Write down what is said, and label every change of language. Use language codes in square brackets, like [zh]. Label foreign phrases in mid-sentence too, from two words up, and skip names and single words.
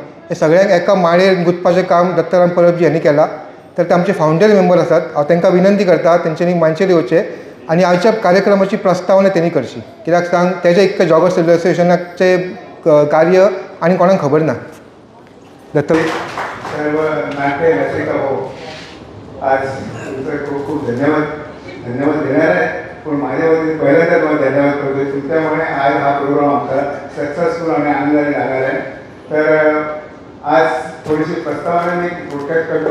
[kok] हे सगळ्यांक एका माळेर गुंतपाचें काम दत्ताराम परबजी यांनी केलां. तर ते आमचे फावंडर मेंबर आसात. हांव तांकां विनंती करता तेंच्यांनी मंचार येवचें आनी आयच्या कार्यक्रमाची प्रस्तावना तेणी करची. कित्याक सांग तेजे इतकें जॉगर सोशल असोसिएशनाचे कार्य आनी कोणाक खबर ना. [mr] सर्व नाट्य रसिका हो आज तुमचं खूप खूप धन्यवाद देणार आहे. पण माझ्या वतीने पहिल्यांदा तुम्हाला धन्यवाद करतो. तुमच्यामुळे आज हा प्रोग्राम आमचा सक्सेसफुल आणि आनंदाने लागणार आहे. तर आज थोडीशी प्रस्तावना मी थोडक्यात करतो.